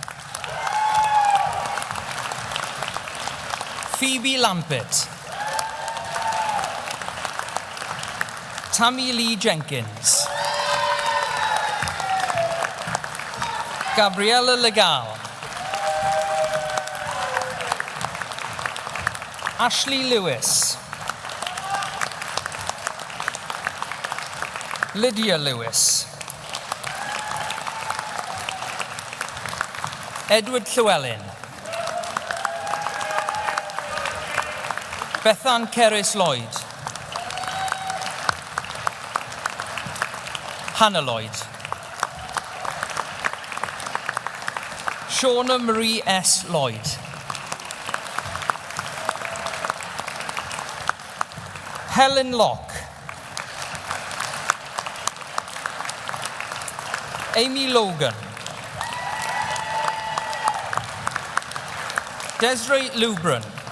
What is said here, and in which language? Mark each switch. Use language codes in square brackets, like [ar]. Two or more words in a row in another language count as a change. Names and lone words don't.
[en] Phoebe Lampett. Tammy Lee Jenkins. Gabriella Legal. Ashley Lewis. Lydia Lewis. Edward Llewellyn. Bethan Cerys Lloyd. Hannah Lloyd. Shauna Marie S. Lloyd. Helen Locke. Amy Logan. Desiree Lubran.